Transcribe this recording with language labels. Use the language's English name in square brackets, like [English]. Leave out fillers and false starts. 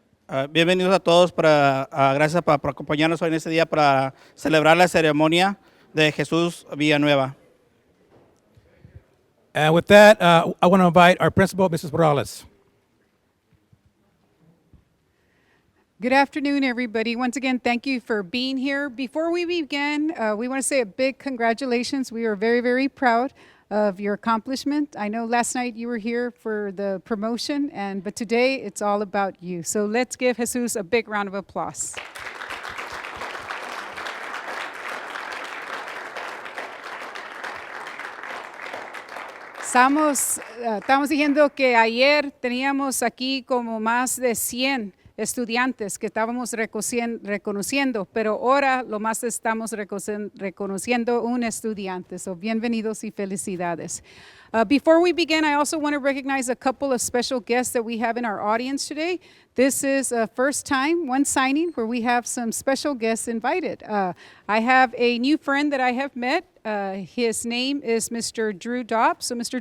[Spanish] Bienvenidos a todos, gracias por acompañarnos hoy en este día para celebrar la ceremonia de Jesús Villanueva. [English] And with that, I want to invite our principal, Mrs. Morales. Good afternoon, everybody. Once again, thank you for being here. Before we begin, we want to say a big congratulations. We are very, very proud of your accomplishment. I know last night you were here for the promotion, but today it's all about you. So let's give Jesus a big round of applause. [Spanish] Estamos diciendo que ayer teníamos aquí como más de 100 estudiantes que estábamos reconociendo, pero ahora lo más estamos reconociendo un estudiante. [English] So, bienvenidos y felicidades. Before we begin, I also want to recognize a couple of special guests that we have in our audience today. This is a first time, one signing, where we have some special guests invited. I have a new friend that I have met. His name is Mr. Drew Dobbs. So, Mr.